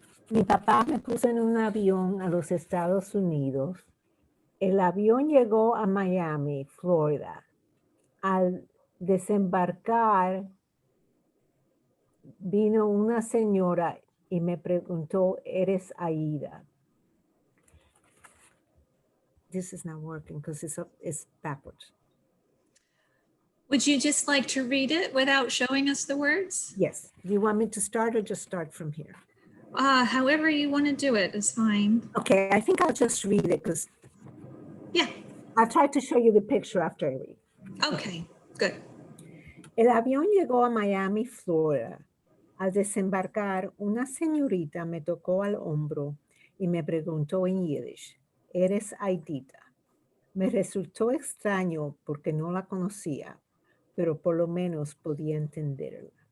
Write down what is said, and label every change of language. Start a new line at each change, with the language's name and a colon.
Spanish: Mi papá me puso en un avión a los Estados Unidos. El avión llegó a Miami, Florida. Al desembarcar, vino una señora y me preguntó, ¿eres Aida?
English: This is not working because it's backwards. Would you just like to read it without showing us the words? Yes. Do you want me to start or just start from here? However you want to do it is fine. Okay, I think I'll just read it because Yeah. I'll try to show you the picture after I read. Okay, good.
Spanish: El avión llegó a Miami, Florida. Al desembarcar, una señorita me tocó al hombro y me preguntó en Yiddish, ¿eres Aidita? Me resultó extraño porque no la conocía, pero por lo menos podía entenderla.